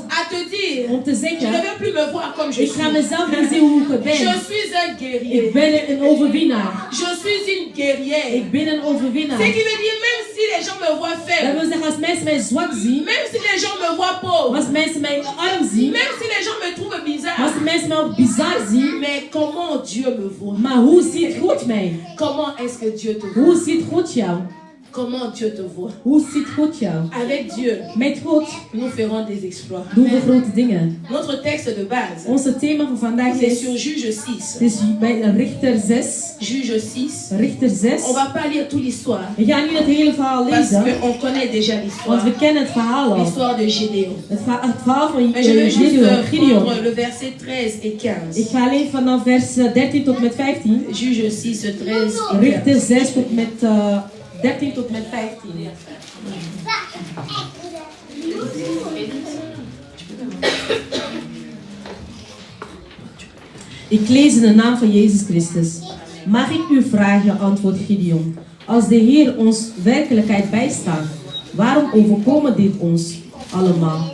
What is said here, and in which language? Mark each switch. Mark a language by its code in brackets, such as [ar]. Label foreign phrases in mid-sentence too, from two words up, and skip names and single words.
[fr] À te dire, [nl] om te [fr] je ne [nl] zeggen, [fr] vais plus me voir comme je [nl] ik ga [fr] suis. [nl] mezelf niet zien hoe ik [fr] Je [nl] ben. [fr] suis un [nl] Ik [fr] guerrier. [nl] ben een overwinnaar. [fr] Je suis une guerrière. [nl] Ik ben een overwinnaar. [fr] Ce qui veut dire, même si les gens me voient [nl] Dat [fr] faible, [nl] wil zeggen, als mensen mij zwak zien, [fr] même si les gens me voient pauvre, [nl] als mensen mij arm zien, [fr] même si les gens me trouvent bizarre, [nl] als mensen mij ook bizar zien, [fr] mais comment Dieu me voit? [nl] maar hoe ziet God mij? [fr] Comment est-ce que Dieu te voit? [nl] Hoe ziet God jou? [fr] Comment Dieu te voit. [nl] Hoe ziet God jou? [fr] Avec Dieu, [nl] Met God [fr] nous ferons des exploits. [nl] doen we grote dingen. [fr] Notre texte de base, [nl] Onze thema van vandaag [fr] c'est [nl] is, [fr] sur Juge 6. [nl] het is bij Richter 6. [fr] Juge 6. [nl] Richter 6. [fr] On va pas lire toute l'histoire. [nl] We gaan niet het hele verhaal [fr] Parce [nl] lezen, [fr] qu'on connaît déjà [nl] want [fr] l'histoire. [nl] we kennen het verhaal al. [fr] L'histoire de Gédéon. [nl] Het verhaal van [fr] Mais je vais juste [nl] Gideon. [fr] prendre le verset 13 et 15. [nl] Ik ga alleen vanaf vers 13 tot met 15. [fr] Juge 6, 13 et [nl] Richter [fr] 15. [nl] 6 tot met 13 tot met 15. Ik lees in de naam van Jezus Christus. Mag ik u vragen, antwoordt Gideon. Als de Heer ons werkelijkheid bijstaat, waarom overkomen dit ons allemaal?